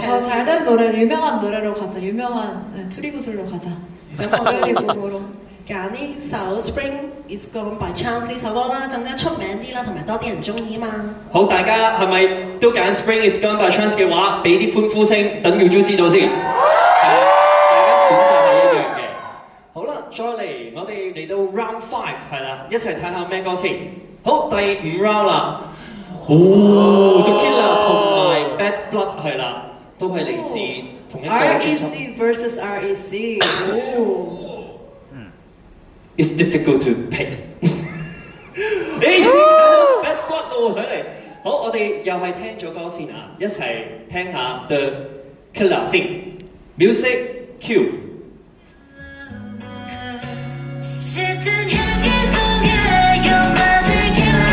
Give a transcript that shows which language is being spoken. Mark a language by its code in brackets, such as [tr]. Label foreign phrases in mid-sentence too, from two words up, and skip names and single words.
[ko] 더 잘된 노래, 유명한 노래로 가자. 유명한 투리구슬로 가자. [yue] 咁我 [ko] 우연히 [yue] 就 [ko] 봄으로. [yue] 揀呢首 Spring is gone by chance 呢首歌啦，更加出名啲啦，同埋多啲人中意嘛。好，大家係咪都揀 Spring is gone by chance 嘅話，俾啲歡呼聲，等耀珠知道先。大家選擇係一樣嘅。好啦，再嚟，我哋嚟到 Round 5係啦，一齊睇下咩歌先。好，第5 round 啦。哦 ，Tequila 同埋 Bad Blood 係啦，都係嚟自同一個專輯。 [en] REC vs REC. It's difficult to pick 你Bad Blood [yue] 喎，睇嚟。好，我哋又係聽咗歌先啊，一齊聽下 The Killer 先。 [en] Music Q。 [ko] 짙은 향기 속에 [en] you're my